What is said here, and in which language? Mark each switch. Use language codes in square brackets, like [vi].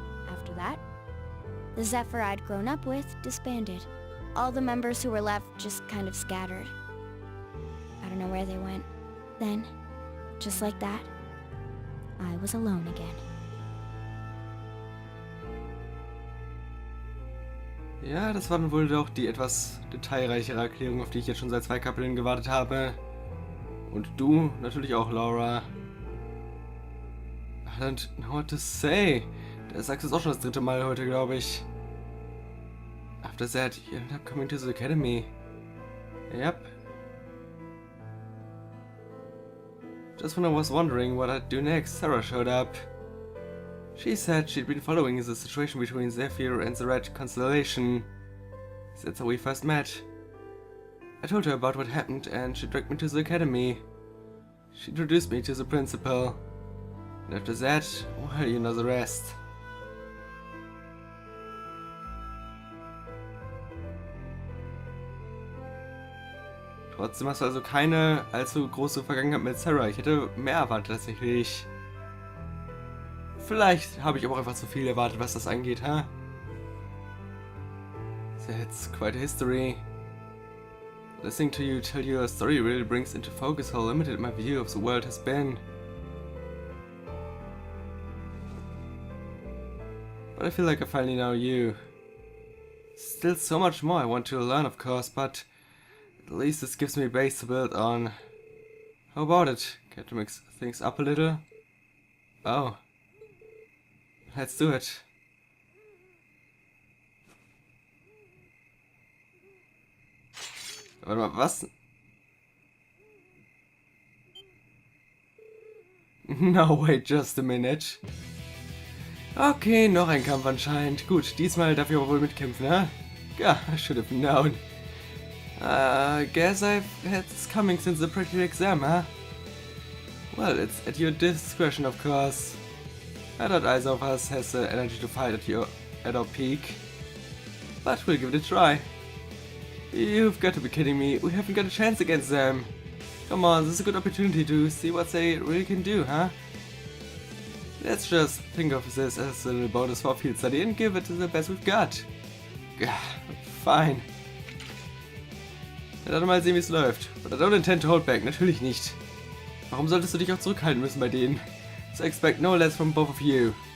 [en] After that, the Zephyr I'd grown up with disbanded. All the members who were left just kind of scattered. I don't know where they went. Then, just like that, I was alone again. [de] Ja, das war dann wohl doch die etwas detailreichere Erklärung, auf die ich jetzt schon seit 2 Kapiteln gewartet habe. Und du natürlich auch, Laura. [en] I don't know what to say. [de] Der sagst es auch schon das 3. Mal heute, glaube ich. [en] After that, you ended up coming to the academy. Yep. Just when I was wondering what I'd do next, Sarah showed up. She said she'd been following the situation between Zephyr and the Red Constellation. That's how we first met. I told her about what happened and she dragged me to the academy. She introduced me to the principal. And after that, well, you know the rest. [de] Trotzdem hast du also keine allzu große Vergangenheit mit Sarah. Ich hätte mehr erwartet tatsächlich. Vielleicht habe ich aber auch einfach zu viel erwartet, was das angeht, ha? [en] That's quite a history. Listening to you tell your story really brings into focus how limited my view of the world has been. But I feel like I finally know you. Still so much more I want to learn, of course, but at least this gives me a base to build on. How about it? Care to mix things up a little? Oh. Let's do it. [de] Warte mal, was? [en] No, wait just a minute. [de] Okay, noch ein Kampf anscheinend. Gut, diesmal darf ich aber wohl mitkämpfen, ne? [en] Ja, I should have known. Guess I've had this coming since the practical exam, huh? Well, it's at your discretion, of course. I doubt either of us has the energy to fight at our peak. But we'll give it a try. You've got to be kidding me. We haven't got a chance against them. Come on, this is a good opportunity to see what they really can do, huh? Let's just think of this as a little bonus for field study and give it the best we've got. Fine. [de] Ja, dann mal sehen, wie es läuft. [en] But I don't intend to hold back. [de] Natürlich nicht. Warum solltest du dich auch zurückhalten müssen bei denen? [en] So I expect no less from both of you.